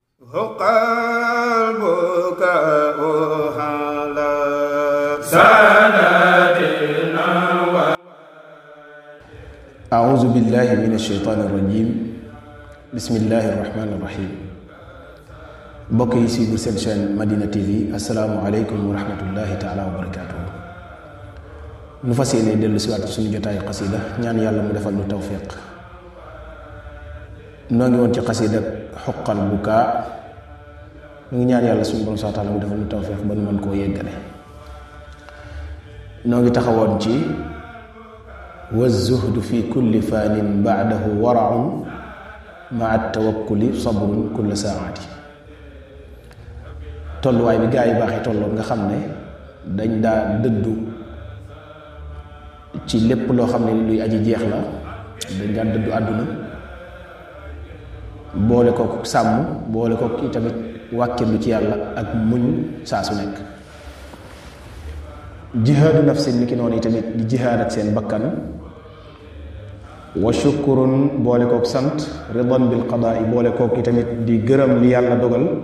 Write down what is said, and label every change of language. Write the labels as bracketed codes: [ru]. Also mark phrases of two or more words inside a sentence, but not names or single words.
[ar] قلبك على سندنا أعوذ بالله من الشيطان الرجيم بسم الله الرحمن الرحيم [wo] mbokk yi ci seen chaîne Madina TV [ar] السلام عليكم ورحمة الله تعالى وبركاته [wo] nu fasiyene delu ci wat suñu jotaay qasida ñaan yalla mu defal lu tawfiq no ngi won ci qasida huqqal buka ngi ñaan yalla suñu borom ta'ala mu defal lu tawfiq ba ñu mën ko yeggale no ngi taxawon ci [ar] والزهد في كل فان بعده ورع مع التوكل صبر كل ساعه [wo] tolluwaay bi gaa yi baax yi tolloon nga xam ne dañ daa dëddu ci lépp loo xam ne luy aji jeex la dañ daa dëddu àdduna boole kook sàmm boole kook i tamit wàkkirlu ci yàlla ak muñ saa su nekk [ar] جهاد نفس [wo] ni ki noonu yi tamit di jihaad ak seen bakkan [ar] وشكر [wo] boole kook sant [ar] رضا بالقضاء [wo] boole kook i tamit di gërëm li yàlla dogal